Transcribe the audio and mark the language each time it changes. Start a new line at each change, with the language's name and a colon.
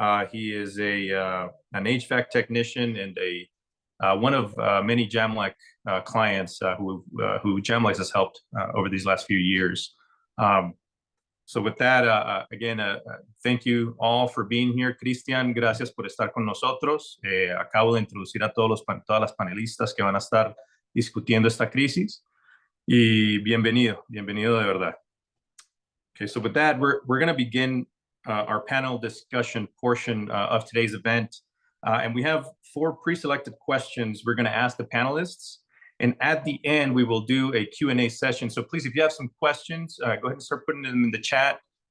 English: He is an HVAC technician and one of many Jamlac clients who Jamlac has helped over these last few years. So with that, again, thank you all for being here.
Spanish: Cristian, gracias por estar con nosotros. Acabo de introducir a todas las panelistas que van a estar discutiendo esta crisis. Y bienvenido de verdad.
English: Okay, so with that, we're going to begin our panel discussion portion of today's event. And we have 4 pre-selected questions we're going to ask the panelists. And at the end, we will do a Q&A session. So please, if you have some questions, go ahead and start putting them in the chat.